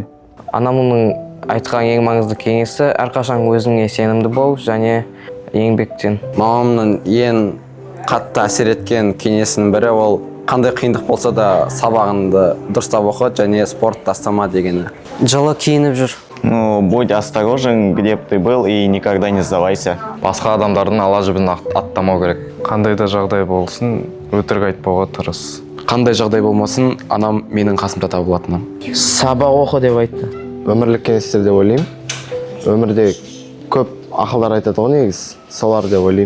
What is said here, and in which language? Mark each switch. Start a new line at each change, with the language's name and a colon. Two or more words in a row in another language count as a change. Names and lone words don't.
Kazakh: Анамның айтқан ең маңызды кеңесі әрқашан өзіңе сенімді бол және еңбектен. Мамамның ең қатты әсер еткен кеңесінің бірі ол қандай қиындық болса да сабағыңды дұрыстап оқы және спорт тастама дегені. Жылы киініп жүр.
Russian: Будь осторожен, где бы ты был, и никогда не сдавайся.
Kazakh: Басқа адамдардың ала жібін аттамау керек. Қандай да жағдай болсын, өтірік айтпауға тырыс. Қандай жағдай болмасын, анам менің қасымда табылатыным. Сабақ оқы деп айтты. Өмірлік кеңестер деп ойлаймын. Өмірде көп ақылдар айтады ғой негіз, солар деп ойлаймын.